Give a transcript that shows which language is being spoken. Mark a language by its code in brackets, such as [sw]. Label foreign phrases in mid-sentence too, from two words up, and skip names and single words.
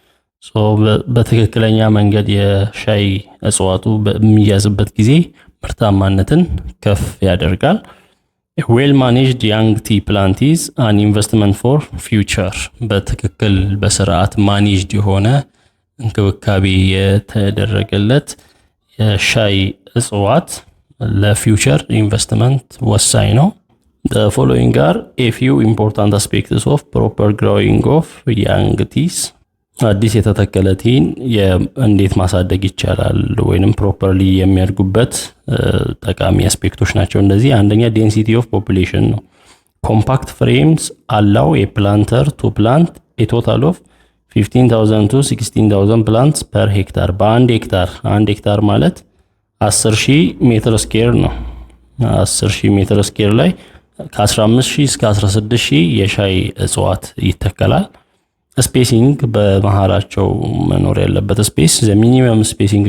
[am] በትክክለኛ መንገድ የሻይ እጽዋቱ በሚያዝበት ጊዜ ምርታማነትን ከፍ ያደርጋል። [en] well managed young tea plant is an investment for future [am] በትክክል በስርዓት ማኔጅድ የሆነ እንክብካቤ የተደረገለት የሻይ እጽዋት ለፊውቸር ኢንቨስትመንት ወሳኝ ነው። [en] The following are a few important aspects of proper growing of young teas. [am] አዲስ የተተከለ ቲን እንዴት ማሳደግ ይቻላል ወይንም ፕሮፐርሊ የሚያድጉበት ጠቃሚ አስፔክቶች ናቸው። እንደዚህ አንደኛ [en] density of population [am] ነው። [en] compact frames allow a planter to plant a total of 15,000 to 16,000 plants per hectare [am] በአንድ ሄክታር አንድ ሄክታር ማለት 10,000 [en] meter square [am] ነው። 10,000 [en] meter square [am] ላይ ከ15,000 እስከ 16,000 የሻይ እጽዋት ይተከላል። ስፔሲንግ በመሃላቸው መኖር ያለበት ስፔስ [en] the minimum spacing